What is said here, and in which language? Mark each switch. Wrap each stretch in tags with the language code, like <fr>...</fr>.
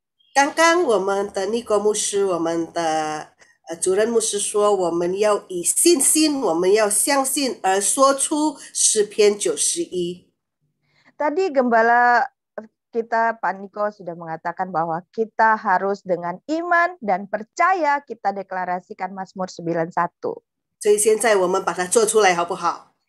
<zh>刚刚我们的尼哥牧师，我们的主任牧师说，我们要以信心，我们要相信而说出诗篇91。</zh> <id>Tadi gembala kita Pak Niko sudah mengatakan bahwa kita harus dengan iman dan percaya kita deklarasikan Mazmur 91.</id> <zh>所以现在我们把它做出来，好不好？</zh>